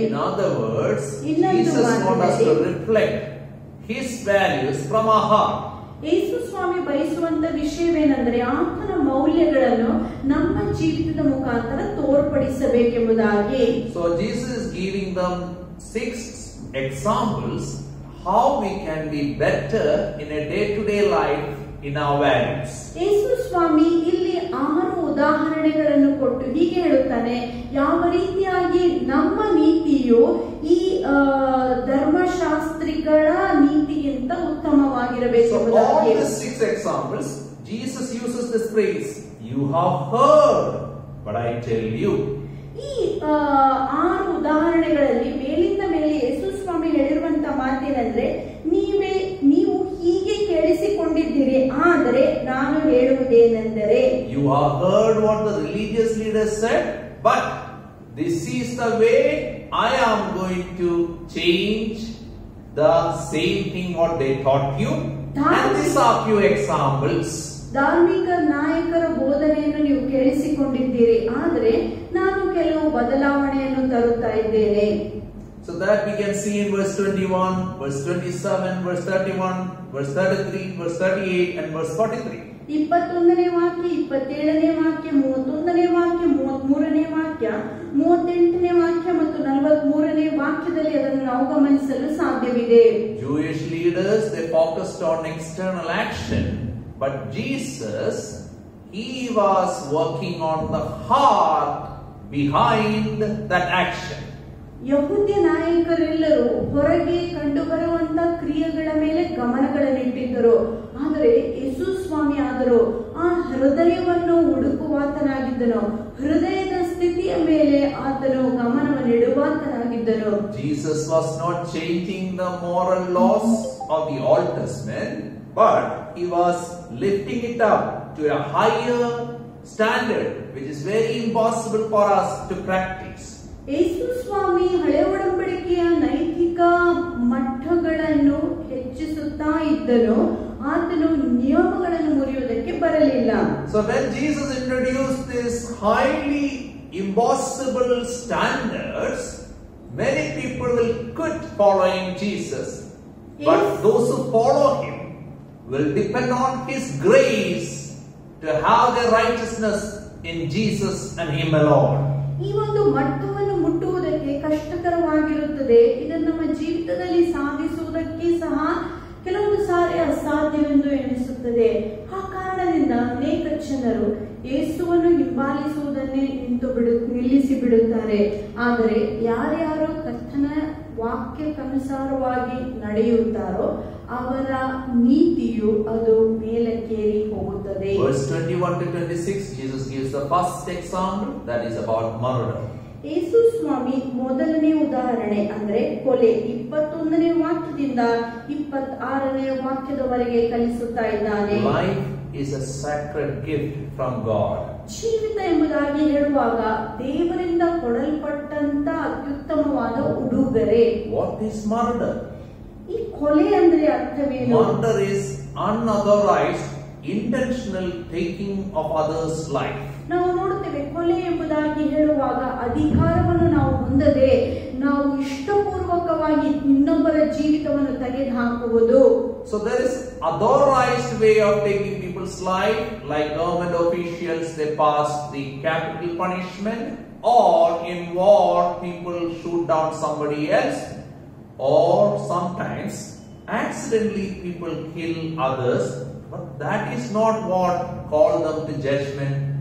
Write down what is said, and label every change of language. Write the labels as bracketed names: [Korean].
[English] In other words, Jesus wants us to reflect His values from our heart. [Kannada] ಯೇಸು ಸ್ವಾಮಿ ಬಯಸುವಂತ ವಿಷಯವೇನೆಂದರೆ ಆತನ ಮೌಲ್ಯಗಳನ್ನು ನಮ್ಮ ಜೀವಿತದ ಮುಖಾಂತರ ತೋರ್ಪಡಿಸಬೇಕೆಂಬುದಾಗಿ. [English] So Jesus is giving them 6 examples how we can be better in a day-to-day life in our values. [Kannada] ಯೇಸು ಸ್ವಾಮಿ ಇಲ್ಲಿ 6 ಉದಾಹರಣೆಗಳನ್ನು ಕೊಟ್ಟು ಹೀಗೆ ಹೇಳುತ್ತಾನೆ, ಯಾವ ರೀತಿಯಾಗಿ ನಮ್ಮ ನೀತಿಯು ಈ ಧರ್ಮಶಾಸ್ತ್ರಿಗಳ ನೀತಿಗಿಂತ ಉತ್ತಮವಾಗಿರಬೇಕು. [English] So all the 6 examples, Jesus uses this phrase, you have heard, but I tell you. [Kannada] ಈ 6 ಉದಾಹರಣೆಗಳಲ್ಲಿ ಮೇಲಿಂದ ಮೇಲೆ ಯೇಸು ಸ್ವಾಮಿ ಹೇಳಿರುವಂತ ಮಾತೇನೆಂದ್ರೆ, ನೀವು ಹೀಗೆ ಕೇಳಿಸಿಕೊಂಡಿದ್ದೀರಿ, ಆದರೆ ನಾನು ಹೇಳುವುದೇನೆಂದರೆ, [English] you have heard what the religious leaders said, but this is the way I am going to change the same thing what they taught you. And these are few examples. [Kannada] ಧಾರ್ಮಿಕ ನಾಯಕರ ಬೋಧನೆಯನ್ನು ನೀವು ಕೇಳಿಸಿಕೊಂಡಿದ್ದೀರಿ, ಆದರೆ ನಾನು ಕೆಲವು ಬದಲಾವಣೆಯನ್ನು ತರುತ್ತಾ ಇದ್ದೇನೆ. [English] So that we can see in verse 21, verse 27, verse 31, verse 33, verse 38 and verse 43. [Kannada] 21ನೇ ವಾಕ್ಯ, 27ನೇ ವಾಕ್ಯ, 31ನೇ ವಾಕ್ಯ, 33ನೇ ವಾಕ್ಯ, 38ನೇ ವಾಕ್ಯ ಮತ್ತು 43ನೇ ವಾಕ್ಯದಲ್ಲಿ ಅದನ್ನು ನಾವು ಗಮನಿಸಲು ಸಾಧ್ಯವಿದೆ. [English] Jewish leaders, they focused on external action, but Jesus, he was working on the heart behind that action. [Kannada] ಯಹೂದ್ಯ ನಾಯಕರೆಲ್ಲರೂ ಹೊರಗೆ ಕಂಡುಬರುವಂತ ಕ್ರಿಯೆಗಳ ಮೇಲೆ ಗಮನಗಳನ್ನಿಟ್ಟಿದ್ದರು, ಆದರೆ ಯೇಸು ಸ್ವಾಮಿ ಆದರೂ ಆ ಹೃದಯವನ್ನು ಹುಡುಕುವಾತನಾಗಿದ್ದನು, ಹೃದಯದ ಸ್ಥಿತಿಯ ಮೇಲೆ ಆತನು ಗಮನವನ್ನಿಡುವಾತನಾಗಿದ್ದನು. [English] Jesus was not changing the moral laws of the Old Testament, but he was lifting it up to a higher standard, which is very impossible for us to practice. [Kannada] ಯೇಸು ಸ್ವಾಮಿ ಹಳೆ ಒಡಂಬಡಿಕೆಯ ನೈತಿಕ ಮಟ್ಟಗಳನ್ನು ಹೆಚ್ಚಿಸುತ್ತಾ ಇದ್ದನು, ಆತನು ನಿಯಮಗಳನ್ನು ಮುರಿಯುವುದಕ್ಕೆ ಬರಲಿಲ್ಲ. [English] So when Jesus introduced this highly impossible standards, many people will quit following Jesus. But those who follow him will depend on his grace to have their righteousness in Jesus and him alone. [Kannada] ಈ ಒಂದು ಮಟ್ಟವನ್ನು ಮುಟ್ಟುವುದಕ್ಕೆ ಕಷ್ಟಕರವಾಗಿರುತ್ತದೆ. ಇದನ್ನು ನಮ್ಮ ಜೀವಿತದಲ್ಲಿ ಸಾಧಿಸುವುದಕ್ಕೆ ಸಹ ಕೆಲವೊಂದು ಸಾರಿ ಅಸಾಧ್ಯವೆಂದು ಎನಿಸುತ್ತದೆ. ಆ ಕಾರಣದಿಂದ ಅನೇಕ ಜನರು ಯೇಸುವನ್ನು ಹಿಂಬಾಲಿಸುವುದನ್ನೇ ನಿಲ್ಲಿಸಿ ಬಿಡುತ್ತಾರೆ. ಆದರೆ ಯಾರ್ಯಾರು ಕರ್ತನ ವಾಕ್ಯಕ್ಕನುಸಾರವಾಗಿ ನಡೆಯುತ್ತಾರೋ ಅವರ ನೀತಿಯು ಅದು ಮೇಲಕ್ಕೇರಿ ಹೋಗುತ್ತದೆ. [English] Verse 21 to 26, Jesus gives the first example, that is about murder. [Kannada] ಯೇಸು ಸ್ವಾಮಿ ಮೊದಲನೇ ಉದಾಹರಣೆ ಅಂದ್ರೆ ಕೊಲೆ 21ನೇ ವಾಕ್ಯದಿಂದ 26ನೇ ವಾಕ್ಯದವರೆಗೆ ಕಲಿಸುತ್ತಾ ಇದ್ದಾನೆ. [English] Life is a sacred gift from God. [Kannada] ಜೀವಿತ ಎಂಬುದಾಗಿ ಹೇಳುವಾಗ ದೇವರಿಂದ ಕೊಡಲ್ಪಟ್ಟಂತ ಅತ್ಯುತ್ತಮವಾದ ಉಡುಗೊರೆ. [English] What is murder? [Kannada] ಈ ಕೊಲೆ ಅಂದ್ರೆ ಅರ್ಥವೇನು? [English] Murder is unauthorized, intentional taking of others' life. [Kannada] ನಾವು ನೋಡುತ್ತೇವೆ, ಕೊಲೆ ಎಂಬುದಾಗಿ ಹೇಳುವಾಗ ಅಧಿಕಾರವನ್ನು ನಾವು ಹೊಂದದೆ ನಾವು ಇಷ್ಟಪೂರ್ವಕವಾಗಿ ಇನ್ನೊಬ್ಬರ ಜೀವಿತವನ್ನು ತೆಗೆದುಹಾಕುವುದು. [English] So there is authorized way of taking people's life, like government officials, they pass the capital punishment, or in war people shoot down somebody else, or sometimes accidentally people kill others, but that is not what call them to judgment.